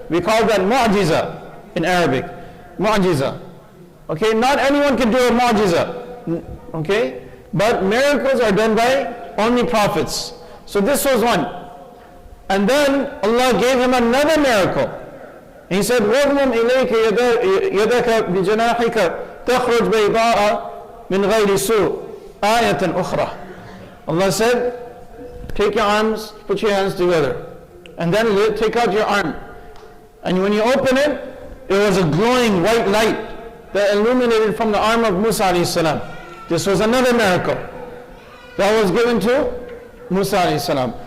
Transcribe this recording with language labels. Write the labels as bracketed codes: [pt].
[en] We call that mu'jiza in Arabic. Mu'jiza. Okay? Not anyone can do a mu'jiza. Okay? But miracles are done by only prophets. So this was one. And then Allah gave him another miracle. He said, [ar] وَضْمُمْ إِلَيْكَ يَدَكَ بِجَنَاحِكَ تَخْرُجْ بَيْضَاءَ مِنْ غَيْرِ سُوءٍ آيَةً أُخْرَى. [en] Allah said, take your arms, put your hands together, and then take out your arm. And when you open it, it was a glowing white light that illuminated from the arm of Musa alayhi salam. This was another miracle that was given to Musa alayhi salam.